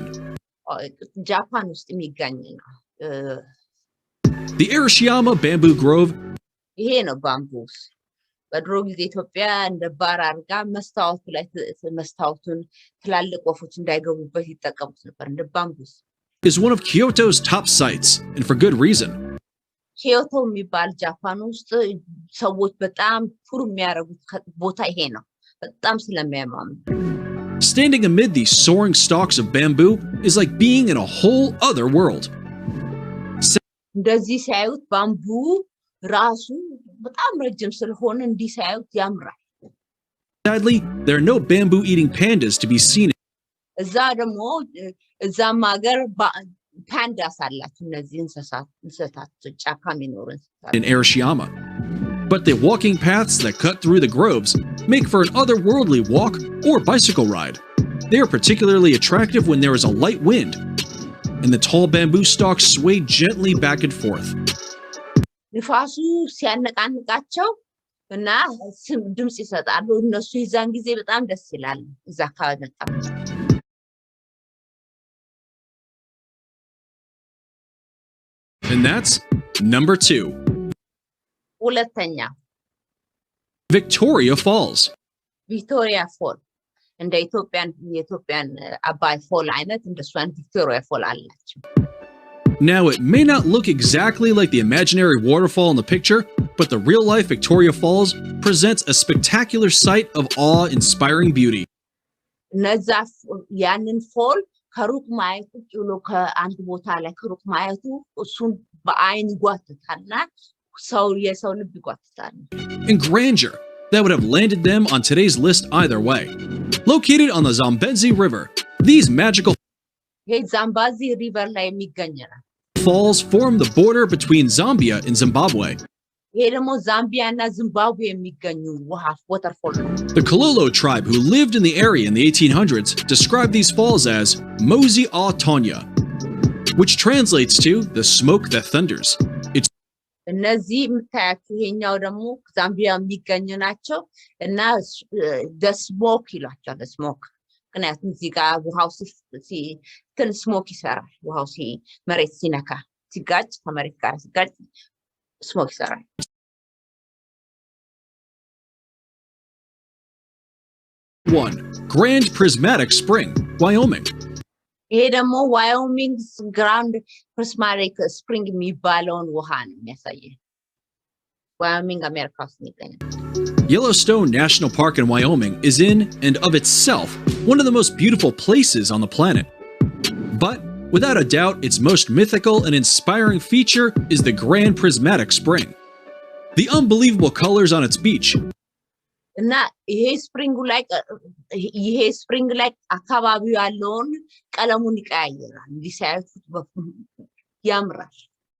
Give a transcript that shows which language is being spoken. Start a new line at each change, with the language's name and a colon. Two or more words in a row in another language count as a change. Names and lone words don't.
Amharic: ጃፓን ውስጥ የሚገኝ ነው
English: The Arashiyama Bamboo Grove
Amharic: ይሄ ነው ባምቡስ በድሮ ጊዜ ኢትዮጵያ እንደ ባር አድርጋ መስታወቱ ላይ መስታወቱን ትላልቅ ወፎች እንዳይገቡበት ይጠቀሙት ነበር እንደ ባምቡስ
English: is one of Kyoto's top sites, and for good reason.
Amharic: ኪዮቶ የሚባል ጃፓን ውስጥ ሰዎች በጣም ቱር የሚያደርጉት ቦታ ይሄ ነው በጣም ስለሚያማምሩ
English: Standing amid these soaring stalks of bamboo is like being in a whole other world.
Amharic: እንደዚህ ሲያዩት ባምቡ ራሱ በጣም ረጅም ስለሆነ እንዲህ ሲያዩት ያምራል
English: Sadly, there are no bamboo eating pandas to be seen
Amharic: እዛ ደግሞ እዛም ሀገር ፓንዳስ አላቸው እነዚህ እንስሳት ጫካ የሚኖሩ እንስሳት
English: in Arashiyama. But the walking paths that cut through the groves make for an otherworldly walk or bicycle ride. They are particularly attractive when there is a light wind, and the tall bamboo stalks sway gently back and forth.
Amharic: ንፋሱ ሲያነቃንቃቸው እና ድምጽ ይሰጣሉ እነሱ ይዛን ጊዜ በጣም ደስ ይላል እዛ አካባቢ መጣው
English: And that's number 2.
Amharic: ሁለተኛ
English: Victoria Falls.
Amharic: ቪክቶሪያ ፎል እንደ የኢትዮጵያን አባይ ፎል አይነት እንደሷን ቪክቶሪያ ፎል አላቸው
English: Now, it may not look exactly like the imaginary waterfall in the picture, but the real-life Victoria Falls presents a spectacular sight of awe-inspiring beauty.
Amharic: እነዛ ያንን ፎል ከሩቅ ማየቱ ጭሎ ከአንድ ቦታ ላይ ከሩቅ ማየቱ እሱን በአይን ይጓትታልና ሰው የሰው ልብ ይጓትታል
English: And grandeur that would have landed them on today's list either way. Located on the Zambezi River, these magical
Amharic: ይሄ ዛምባዚ ሪቨር ላይ የሚገኝ ነው
English: falls form the border between Zambia and Zimbabwe.
Amharic: ይሄ ደግሞ ዛምቢያ እና ዚምባብዌ የሚገኙ ውሃ ዋተርፎል ነው
English: The Kololo tribe who lived in the area in the 1800s described these falls as Mozi a Tonya, which translates to the smoke that thunders. It's
Amharic: እነዚህ የምታያቸው ይሄኛው ደግሞ ዛምቢያ የሚገኙ ናቸው እና
English: the smoke
Amharic: ይሏቸዋል
English: the smoke
Amharic: ምክንያቱም እዚህ ጋር ውሃው ሲትን ስሞክ ይሰራል ውሃው መሬት ሲነካ ሲጋጭ ከመሬት ጋር ሲጋጭ ስሞክ ይሰራል
English: One, Grand Prismatic Spring, Wyoming.
Amharic: ይሄ ደግሞ ዋዮሚንግ ግራንድ ፕሪስማቲክ ስፕሪንግ የሚባለውን ውሃ ነው የሚያሳየው ዋዮሚንግ አሜሪካ ውስጥ የሚገኝ
English: Yellowstone National Park in Wyoming is in and of itself one of the most beautiful places on the planet. But without a doubt, its most mythical and inspiring feature is the Grand Prismatic Spring. The unbelievable colors on its beach.
Amharic: እና ይሄ ስፕሪንግ ላይ አካባቢው ያለውን ቀለሙን ይቀያየራል እንዲሳያዩት ያምራል